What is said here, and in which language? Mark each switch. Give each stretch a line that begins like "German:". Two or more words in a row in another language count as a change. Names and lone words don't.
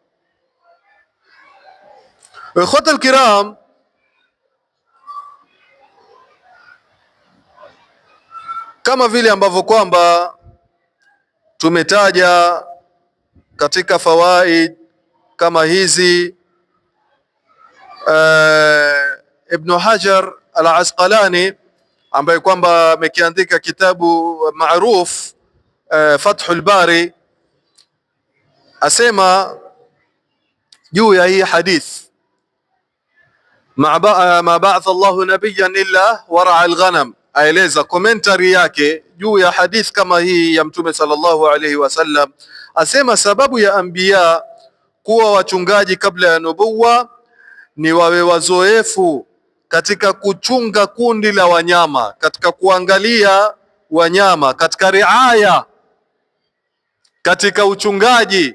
Arabic: إخوة الكرام,
Swahili: kama vile ambavyo kwamba tumetaja katika fawaid kama hizi, Ibn Hajar al-Asqalani ambaye kwamba amekiandika kitabu maruf Fathul Bari, asema juu ya hii hadith,
Arabic: ما بعث الله نبيا إلا رعى الغنم.
Swahili: Aeleza commentary yake juu ya hadith kama hii ya Mtume
Arabic: صلى الله عليه وسلم,
Swahili: asema sababu ya anbiya kuwa wachungaji kabla ya nubuwa ni wawe wazoefu katika kuchunga kundi la wanyama, katika kuangalia wanyama, katika riaya, katika uchungaji.